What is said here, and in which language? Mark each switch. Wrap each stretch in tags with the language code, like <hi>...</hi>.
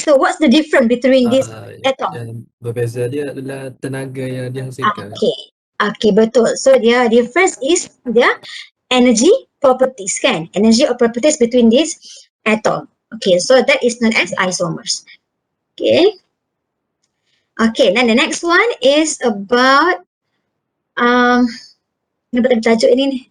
<en>So what's the difference between this atom?</en> <ms>Yang berbeza dia adalah tenaga yang dihasilkan. Okay, betul.</ms> <en>So their difference is their energy properties, kan? Energy or properties between this atom. Okay, so that is known as isomers. Okay. Okay, then the next one is about</en> <ms>tajuk ini ni.</ms>